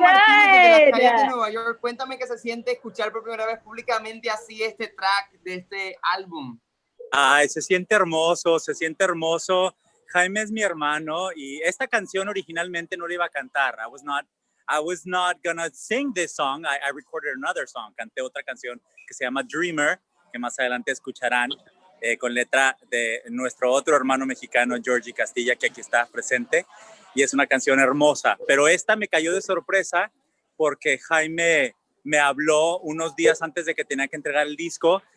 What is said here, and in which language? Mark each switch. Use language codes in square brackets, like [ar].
[es] Martínez desde las calles de [en] good. [es] Nueva York, cuéntame qué se siente escuchar por primera vez públicamente así este track de este álbum. Ay, se siente hermoso, se siente hermoso. Jaime es mi hermano y esta canción originalmente no la iba a cantar. [en] I was not gonna sing this song. I recorded another song. [es] Canté otra canción que se llama Dreamer, que más adelante escucharán, con letra de nuestro otro hermano mexicano, Georgie Castilla, que aquí está presente. Y es una canción hermosa. Pero esta me cayó de sorpresa porque Jaime me habló unos días antes de que tenía que entregar el disco.